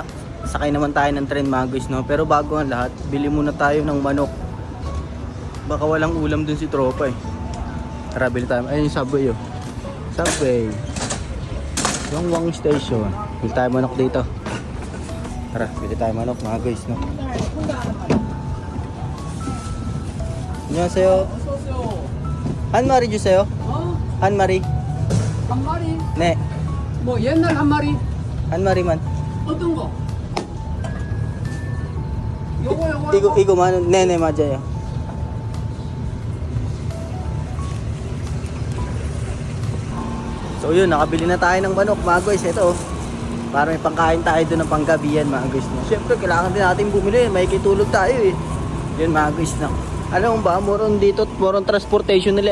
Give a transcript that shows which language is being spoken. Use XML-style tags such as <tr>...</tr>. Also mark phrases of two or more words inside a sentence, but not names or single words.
<tl>Sakay naman tayo ng train mga guys, no. Pero bago ang lahat, bili muna tayo ng manok. Baka walang ulam dun si Tropa eh. Tara, bili tayo. Ayun yung subway, oh. Subway. Yongwang Station. Bili tayo manok dito. Tara, bili tayo manok mga guys, no.</tl> <ko>안녕하세요. 한 마리 주세요. 한 마리. 한 마리? 네. 뭐 옛날 한 마리? 한 마리만. 어떤 거? 요거 이거 만 원. 네네, 맞아요.</ko> <tl>So yun, nakabili na tayo ng manok mga guys. Ito, para may pangkain tayo doon ng panggabi yan mga guys, no? Siyempre, kailangan din natin bumili. May kitulog tayo eh. Yun mga guys, no? Alam mo ba, moron dito,</tl> <en>moron transportation</en> <tl>nila.</tl>